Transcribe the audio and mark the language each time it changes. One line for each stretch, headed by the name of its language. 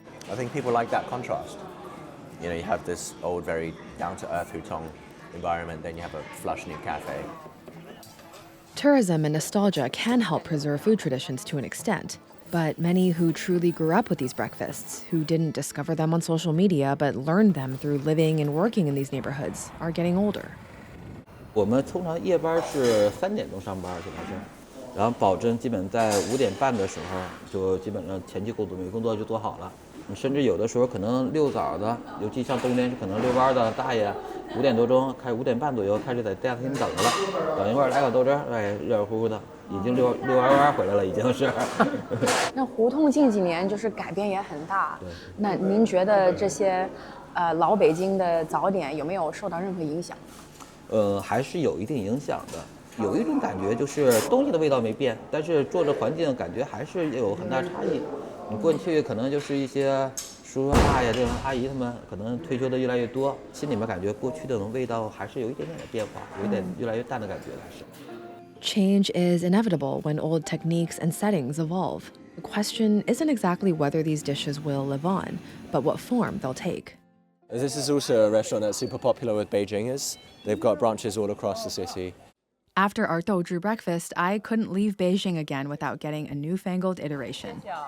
English: I think people like that contrast. You have this old, very down-to-earth hutong environment, then you have a flush new cafe. Tourism and nostalgia can help preserve food traditions to an extent. But many who truly grew up with these breakfasts, who didn't discover them on social media but learned them through living and working in these neighborhoods, are getting older.
Chinese: 我们通常夜班是3点钟上班，基本上，然后保证基本在5点半的时候就基本上前期工作就做好了。甚至有的时候可能遛早的，尤其像冬天可能遛弯的大爷，5点多钟5点半左右开始在大厅等着了，等一会儿来个豆汁，热乎乎的，已经遛弯回来了，已经是。那胡同近几年就是改变也很大。那您觉得这些老北京的早点有没有受到任何影响？还是有一定影响的。有一种感觉就是东西的味道没变，但是做的环境感觉还是有很大差异。你过去可能就是一些叔叔大爷这种阿姨他们可能退休的越来越多，心里面感觉过去的那种味道还是有一点点的变化，有一点越来越淡的感觉还是。
English: Change is inevitable when old techniques and settings evolve. The question isn't exactly whether these dishes will live on, but what form they'll take. This is also a restaurant that's super popular with Beijingers. They've got branches all across the city. After our douzhi breakfast, I couldn't leave Beijing again without getting a newfangled iteration.